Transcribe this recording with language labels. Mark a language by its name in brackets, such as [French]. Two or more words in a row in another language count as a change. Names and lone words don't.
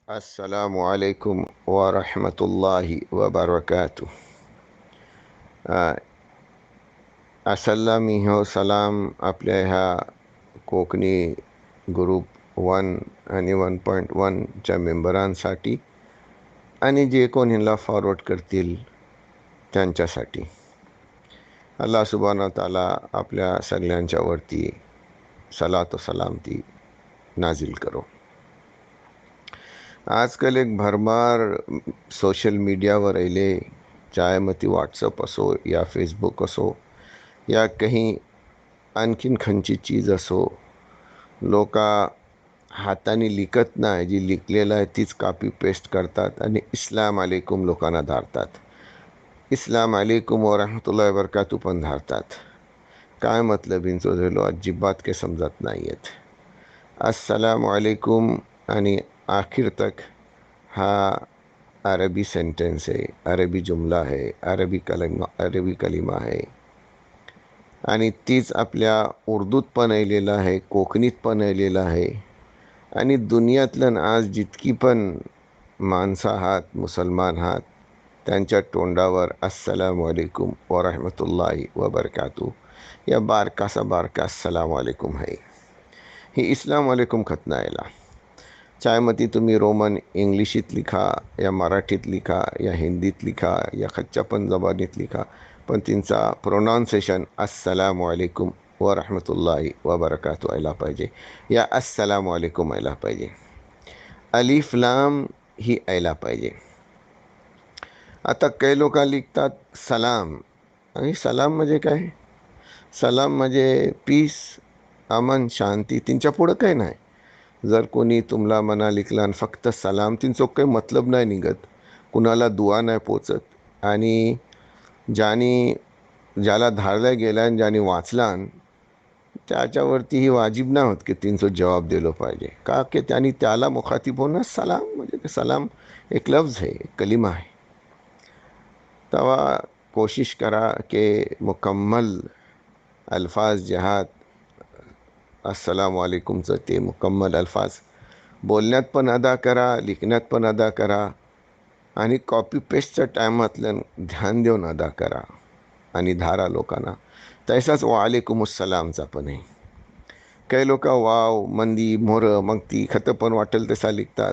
[Arabic] السلام عليكم ورحمة الله وبركاته. [Marathi] असलामी हो सलाम आपल्या ह्या कोकणी ग्रुप 1 आणि 1.1च्या मेंबरांसाठी आणि जे कोण ह्याला फॉरवर्ड करतील त्यांच्यासाठी. [Arabic] الله سبحانه وتعالى [Marathi] आपल्या सगळ्यांच्यावरती सलात व सलामती नाजिल करो. आजकाल एक भरमार [English] social mediaवर [Marathi] आले, चाहे मग ती व्हॉट्सअप असो या फेसबुक असो या काही आणखीन खंची चीज असो, लोक हाताने लिखत नाही, जी लिखलेलं आहे तीच [English] copy paste [Marathi] करतात आणि [Arabic] اسلام عليكم [Marathi] लोकांना धारतात. [Arabic] اسلام عليكم ورحمة الله وبركاته पण धारतात. [Marathi] काय मतलब इंचो झालो अजिबात काही समजत नाही आहेत. [Arabic] السلام عليكم [Marathi] आणि आखिर तक हा अरबी सेंटेंस आहे, अरबी जुमला आहे, अरबी कलिमा आहे आणि तीच आपल्या उर्दूत पण आलेलं आहे, कोकणीत पण आलेलं आहे. आणि दुनियातलं आज जितकी पण माणसं आहात, मुसलमान आहात, त्यांच्या तोंडावर [Arabic] السلام عليكم ورحمة الله وبركاته [Marathi] या बारका [Arabic] السلام عليكم [Marathi] आहे. ही [Arabic] اسلام عليكم [Marathi] खत नाहीला. चाहे मग ती तुम्ही रोमन इंग्लिशीत लिखा या मराठीत लिखा या हिंदीत लिखा या खच्च्या पण जबानीत लिखा, पण तिंचा प्रोनाउन्सिएशन [Arabic] السلام عليكم ورحمة الله وبركاته [Marathi] आयला पाहिजे या [Arabic] السلام عليكم [Marathi] आयला पाहिजे. [Arabic] ألف لام [Marathi] ही आयला पाहिजे. आता काही लोक लिखतात सलाम, आणि सलाम म्हणजे काय? सलाम म्हणजे पीस, अमन, शांती. त्यांच्या पुढं काही नाही. जर कोणी तुम्हाला मना लिखला आणि फक्त सलाम, तिंचो काही मतलब नाही निघत, कुणाला दुआ नाही पोचत. आणि ज्याला धारल्या गेला आणि ज्याने वाचला त्याच्यावरती ही वाजिब नाही होत की तिंचो जवाब दिलो पाहिजे, का की त्यांनी त्याला मुखातिब होणं. सलाम म्हणजे सलाम एक लफ्ज आहे, एक कलिमा आहे. तवा कोशिश करा कि मुकम्मल अल्फाज जहात [Arabic] السلام عليكمचं [Marathi] ते मुकम्मल अल्फाज बोलण्यात पण अदा करा, लिखण्यात पण अदा करा आणि [English] copy pasteच्या [Marathi] टायमातलं ध्यान देऊन अदा करा आणि धारा लोकांना. तसाच वालेकुमुस्सलामचा पण आहे. काही लोक वाव, मंदी, मोर, मग ती खतं पण वाटेल तसा लिखतात.